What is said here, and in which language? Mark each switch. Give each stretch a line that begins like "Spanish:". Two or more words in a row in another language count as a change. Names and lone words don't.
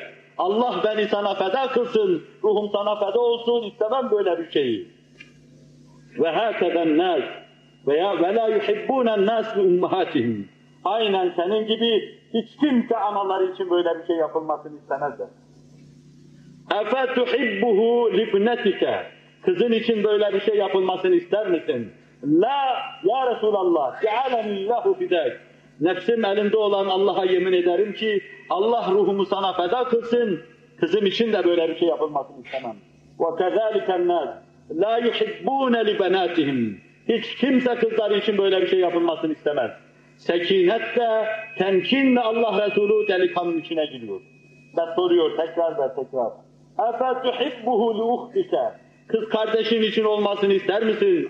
Turkish: Allah beni sana feda kılsın, ruhum sana feda olsun, istemem böyle bir şeyi.
Arabic: وكذلك الناس لا يحبونه لأمهاتهم.
Turkish: Aynen senin gibi hiç kimse anaları için böyle bir şey yapılmasını istemezler.
Arabic: اَفَتُحِبُّهُ لِبْنَتِكَ
Turkish: Kızın için böyle bir şey yapılmasını ister misin?
Arabic: لا يا رسول الله جعلني الله فداك.
Turkish: Nefsim elinde olan Allah'a yemin ederim ki Allah ruhumu sana feda kılsın, kızım için de böyle bir şey yapılmasını istemem.
Arabic: وَكَذَٰلِكَ النَّاسِ لَا يُحِبُّونَ لِبَنَاتِهِمْ
Turkish: Hiç kimse kızları için böyle bir şey yapılmasını istemez. Sekinetle, temkinle Allah Resulü delikanlının içine giriyor. Ve soruyor tekrar ve tekrar.
Arabic: اَفَتُحِبُّهُ لُؤُخْتِكَ
Turkish: Kız kardeşin için olmasını ister misin?